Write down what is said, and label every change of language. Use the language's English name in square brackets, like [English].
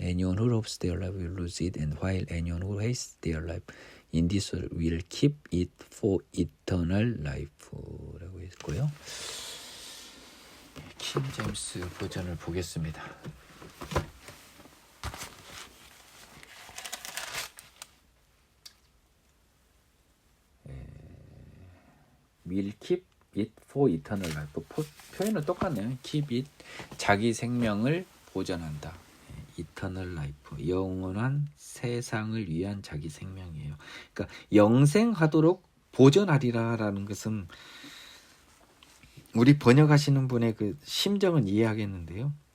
[English] Anyone who loves their life will lose it, and while anyone who hates their life in this world will keep it for eternal life [Korean] 라고 했고요. 킹 제임스 버전을 보겠습니다. [English] will keep it for eternal life. [Korean] 표현은 똑같네요. [English] keep it, [Korean] 자기 생명을 보존한다. [English] eternal life, [Korean] 영원한 세상을 위한 자기 생명이에요. 그러니까 영생하도록 보존하리라라는 것은 우리 번역하시는 분의 그 심정은 이해하겠는데요.